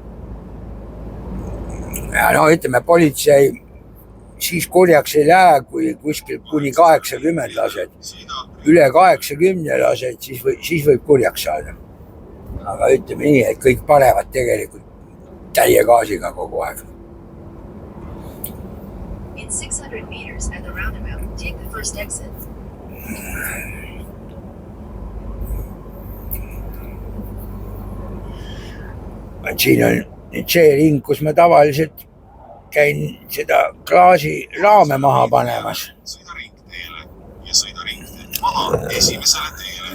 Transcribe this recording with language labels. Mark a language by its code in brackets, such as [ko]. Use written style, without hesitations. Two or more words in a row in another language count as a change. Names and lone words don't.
[et] Ja no ütleme, politsei siis kurjaks ei lähe, kui kuskil kuni 80 lased. Üle 80 lased, siis võib kurjaks saada. Aga ütleme nii, et kõik panevad tegelikult täie gaasiga kogu aeg. [en] In 600 meters at the roundabout, take the first exit. [et] Siin on see ring, kus ma tavaliselt käin seda klaasi raame maha panemas. Sõida ringteele ja sõida ringteed maha esimesele teele.